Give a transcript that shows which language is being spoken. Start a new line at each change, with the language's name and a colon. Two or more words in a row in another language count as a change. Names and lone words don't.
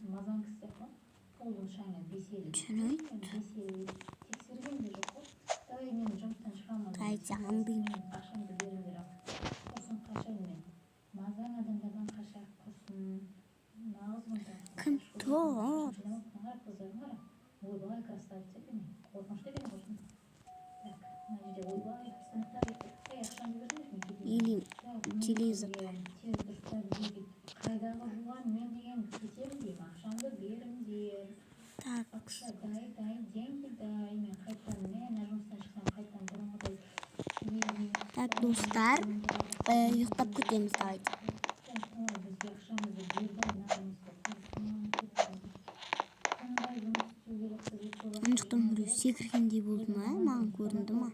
Kazakh: Түсінеді. Қайты аңдың. Кім тұр?
Russian: Или телевизор. Так, дай, деньги дай.
Kazakh: Мен қайтадан мен жұмыстан шықсам қайтадан бұрынғыдай Так, достар, ұйықтап кетеміз давайте. бізге ақшамызды берді Ана жақтан біреу секіргендей болды ма, маған көрінді ма?